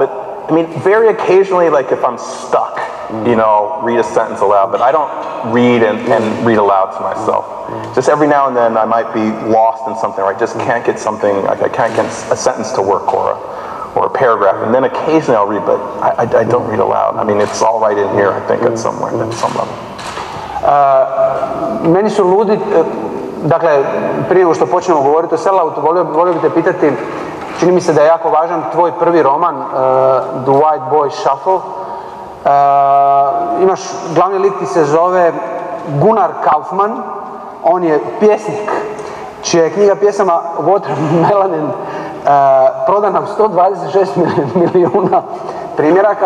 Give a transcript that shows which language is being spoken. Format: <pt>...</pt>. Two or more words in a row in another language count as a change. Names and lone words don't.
<en>But I mean, very occasionally, like if I'm stuck, you know, I'll read a sentence aloud, but I don't read and read aloud to myself. Just every now and then I might be lost in something, or I just can't get something, like I can't get a sentence to work or a paragraph, and then occasionally I'll read, but I don't read aloud. I mean, it's all right in here, I think, at some level.</en> <hr>Meni su ludi, dakle, prije nego što počnemo govoriti o selloutu, volio bi te pitati, čini mi se da je jako važan tvoj prvi roman, The White Boy Shuffle. Imaš, glavni lik ti se zove Gunnar Kaufman, on je pjesnik, čija je knjiga pjesama Watermelon prodana u 126 milijuna primjeraka.</hr>